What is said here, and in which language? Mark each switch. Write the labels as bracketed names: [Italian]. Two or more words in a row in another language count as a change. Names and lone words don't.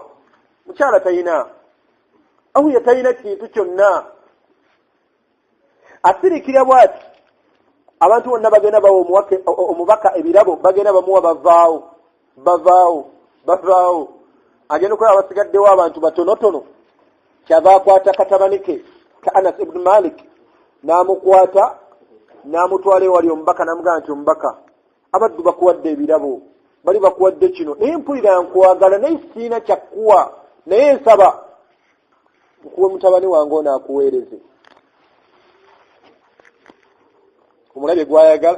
[Ganda] Mukyala talina, awulira talina kintu kyonna. Asirikira bw'ati, abantu bonna bagenda bawa omubaka ebirabo, bagenda bamuwa bavaawo. Agenda okulaba basigaddewo abantu batonotono, kyava akwata katabani ke ka Anas ibn Malik n'amukwata n'amutwala ewali omubaka n'amugamba nti omubaka, abaddu bakuwadde ebirabo, bali bakuwadde kino, naye mpulira nkwagala naye siina kyakkuwa, naye nsaba nkuwe mutabani wange ono akuweereze. Omulabye gwayagala.